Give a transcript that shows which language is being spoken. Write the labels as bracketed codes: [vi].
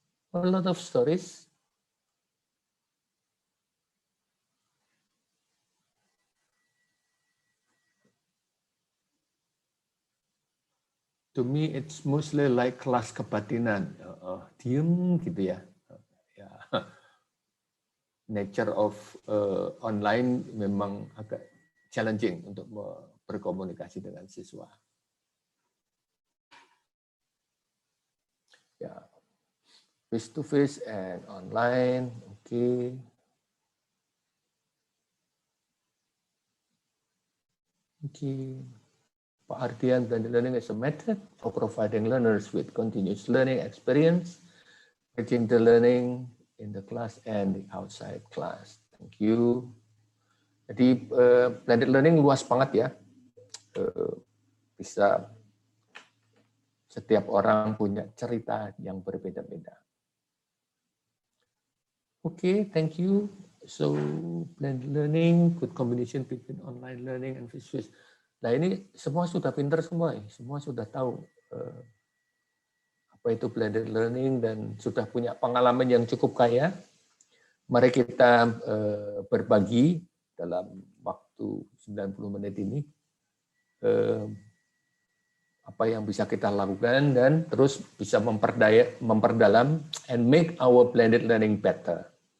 [en] A lot of stories. To me, it's mostly like [id] kelas kebatinan. Diem gitu ya. [en] Nature of online [id] memang agak challenging untuk berkomunikasi dengan siswa. [en] Ya, face to face and online, oke. Oke. Pak Ardian, blended learning is a method of providing learners with continuous learning experience, bridging the learning in the class and the outside class. Thank you. [id] Jadi blended learning luas banget ya. Bisa Setiap orang punya cerita yang berbeda-beda. [en] Okay, thank you. So, blended learning, good combination between online learning and face-to-face. [id] Nah, ini semua sudah pinter semua, semua sudah tahu apa itu blended learning dan sudah punya pengalaman yang cukup kaya. Mari kita berbagi dalam waktu 90 menit ini apa yang bisa kita lakukan dan terus bisa memperdalam and make our blended learning better.